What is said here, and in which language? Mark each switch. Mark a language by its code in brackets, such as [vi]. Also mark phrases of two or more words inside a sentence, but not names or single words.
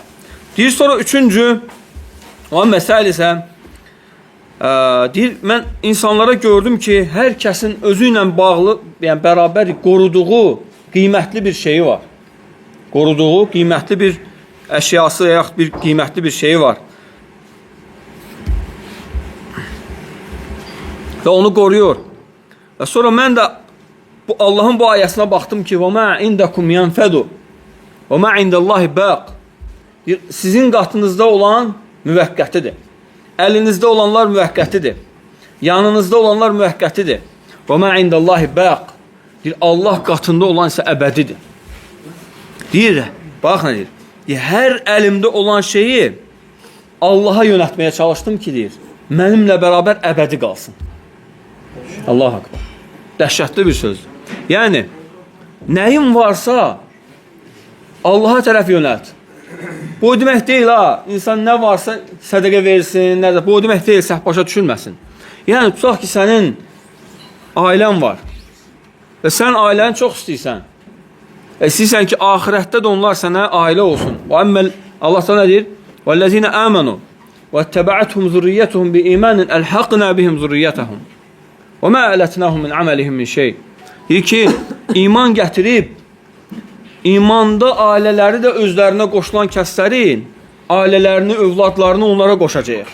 [az] Deyir, sonra üçüncü, o məsələ isə, deyir, mən insanlara gördüm ki, hər kəsin özü ilə bağlı, yəni bərabər qoruduğu qiymətli bir şeyi var. Qoruduğu qiymətli bir əşyası, yaxud bir qiymətli bir şeyi var. Və onu qoruyur. Və sonra mən də Allahın bu ayəsinə baxdım ki, [ar] وَمَا عِنْدَكُمْ يَنْفَدُ وَمَا عِنْدَ اللّٰهِ بَاقٍ. [az] Sizin qatınızda olan müvəqqətidir. Əlinizdə olanlar müvəqqətidir. Yanınızda olanlar müvəqqətidir. [ar] وَمَا عِنْدَ اللّٰهِ بَاقٍ. [az] Allah qatında olan isə əbədidir. Deyir, bax nə deyir? Hər əlimdə olan şeyi Allaha yönətməyə çalışdım ki, deyir, mənimlə bərabər əbədi qalsın. [ar] الله أكبر. [az] Dəhşətli bir sözdür. Yəni, nəyin varsa Allaha tərəf yönət. Bu demək deyil, ha, insan nə varsa sədəqə versin, nə də, bu demək deyil, səhv başa düşülməsin. Yəni, tutaq ki, sənin ailən var və sən ailəni çox istəyirsən. İstəyirsən ki, ahirətdə də onlar sənə ailə olsun. Allah sana deyir, [ar] وَالَّذِينَ آمَنُوا واتبعتهم ذريتهم بإيمان ألحقنا بهم ذريتهم وما ألتناهم من عملهم من شيء. [az] Deyir ki, iman gətirib, imanda ailələri də özlərinə qoşulan kəslərin, ailələrini, övladlarını onlara qoşacaq.